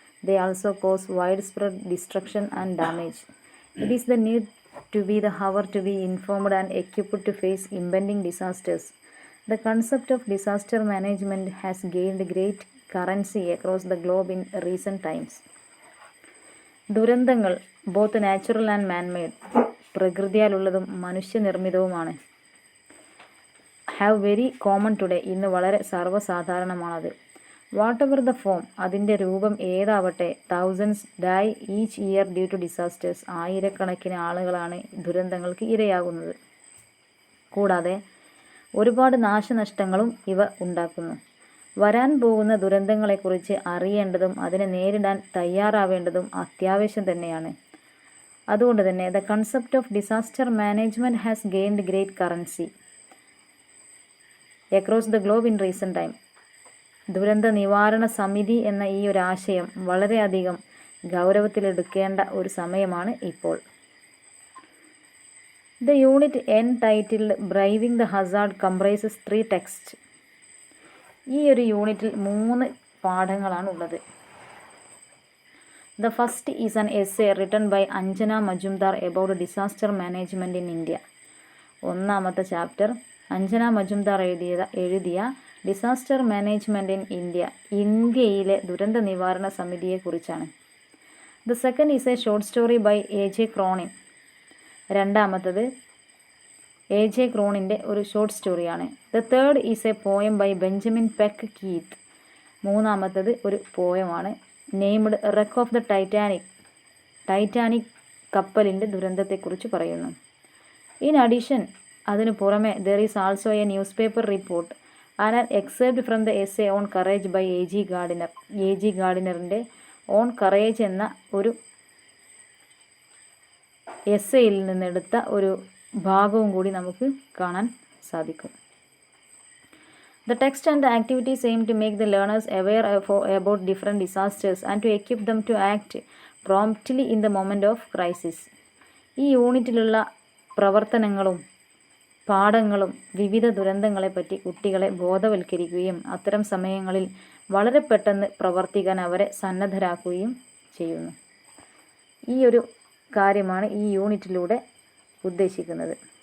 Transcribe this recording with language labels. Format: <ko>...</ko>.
<en>They also cause widespread destruction and damage. It is the need to be the hour to be informed and equipped to face impending disasters. The concept of disaster management has gained great currency across the globe in recent times.</en> <ml>ദുരന്തങ്ങൾ</ml> <en>both natural and manmade,</en> <ml>പ്രകൃതിയാലുള്ളതും മനുഷ്യനിർമ്മിതവുമാണ്.</ml> <en>have very common today,</en> <ml>ഇന്ന് വളരെ സർവ്വസാധാരണമാണത്.</ml> <en>whatever the form,</en> <ml>അതിൻ്റെ രൂപം ഏതാവട്ടെ.</ml> <en>thousands die each year due to disasters,</en> <ml>ആയിരക്കണക്കിന് ആളുകളാണ് ദുരന്തങ്ങൾക്ക് ഇരയാകുന്നത്. കൂടാതെ ഒരുപാട് നാശനഷ്ടങ്ങളും ഇവ ഉണ്ടാക്കുന്നു. വരാൻ പോകുന്ന ദുരന്തങ്ങളെക്കുറിച്ച് അറിയേണ്ടതും അതിനെ നേരിടാൻ തയ്യാറാവേണ്ടതും അത്യാവശ്യം തന്നെയാണ്. അതുകൊണ്ട് തന്നെ</ml> <en>The concept of disaster management has gained great currency across the globe in recent time.</en> <ml>ദുരന്ത നിവാരണ സമിതി എന്ന ഈ ഒരു ആശയം വളരെയധികം ഗൗരവത്തിലെടുക്കേണ്ട ഒരു സമയമാണ് ഇപ്പോൾ.</ml> <en>The unit entitled Braving the Hazard comprises 3 texts.</en> <ml>ഈ ഒരു യൂണിറ്റിൽ 3 പാഠങ്ങളാണ് ഉള്ളത്.</ml> <en>The first is an essay written by Anjana Majumdar about disaster management in India.</en> <ml>ഒന്നാമത്തെ ചാപ്റ്റർ അഞ്ജന മജുംദാർ എഴുതിയ ഡിസാസ്റ്റർ മാനേജ്മെൻറ്റ് ഇൻ ഇന്ത്യ, ഇന്ത്യയിലെ ദുരന്ത നിവാരണ സമിതിയെക്കുറിച്ചാണ്.</ml> <en>The second is a short story by A J. Cronin.</en> <ml>രണ്ടാമത്തത്</ml> <en>A J.</en> <ml>ക്രോണിൻ്റെ ഒരു ഷോർട്ട് സ്റ്റോറിയാണ്.</ml> <en>The third is a poem by Benjamin Peck Keith.</en> <ml>മൂന്നാമത്തത് ഒരു പോയമാണ് named wreck of the Titanic. Titanic കപ്പലിൻ്റെ ദുരന്തത്തെക്കുറിച്ച് പറയുന്നു.</ml> <en>in addition,</en> <ml>അതിനു പുറമെ</ml> <en>There is also a newspaper report and an excerpt from the essay on courage by A G. Gardiner. A G.</en> <ml>ഗാർഡിനറിൻ്റെ on courage എന്ന ഒരു എസ്സേയിൽ നിന്നെടുത്ത ഒരു ഭാഗവും കൂടി നമുക്ക് കാണാൻ സാധിക്കും.</ml> <en>The text and the activities aim to make the learners aware about different disasters and to equip them to act promptly in the moment of crisis.</en> <ml>ഈ യൂണിറ്റിലുള്ള പ്രവർത്തനങ്ങളും പാഠങ്ങളും വിവിധ ദുരന്തങ്ങളെപ്പറ്റി കുട്ടികളെ ബോധവൽക്കരിക്കുകയും അത്തരം സമയങ്ങളിൽ വളരെ പെട്ടെന്ന് പ്രവർത്തിക്കാൻ അവരെ സന്നദ്ധരാക്കുകയും ചെയ്യുന്നു. ഈ ഒരു കാര്യമാണ് ഈ യൂണിറ്റിലൂടെ ഉദ്ദേശിക്കുന്നത്.</ml>